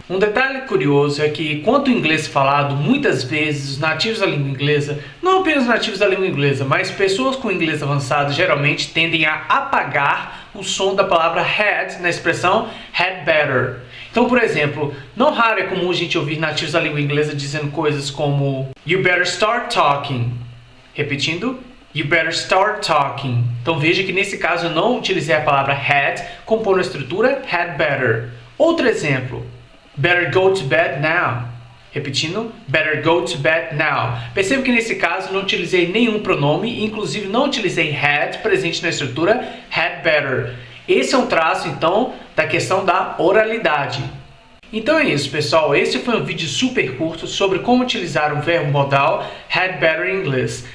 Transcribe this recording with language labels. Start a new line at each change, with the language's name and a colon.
Portuguese: Um detalhe curioso é que, quanto o inglês falado, muitas vezes os nativos da língua inglesa, não apenas nativos da língua inglesa, mas pessoas com inglês avançado geralmente tendem a apagar o som da palavra had na expressão had better. Então, por exemplo, não raro é comum a gente ouvir nativos da língua inglesa dizendo coisas como you better start talking.
English: Repetindo, you better start talking.
Portuguese: Então veja que nesse caso eu não utilizei a palavra had, compondo a estrutura had better.
English: Outro exemplo, better go to bed now. Repetindo, better go to bed now.
Portuguese: Perceba que nesse caso eu não utilizei nenhum pronome, inclusive não utilizei had presente na estrutura had better. Esse é um traço, então, da questão da oralidade. Então é isso, pessoal. Esse foi um vídeo super curto sobre como utilizar um verbo modal had better em inglês.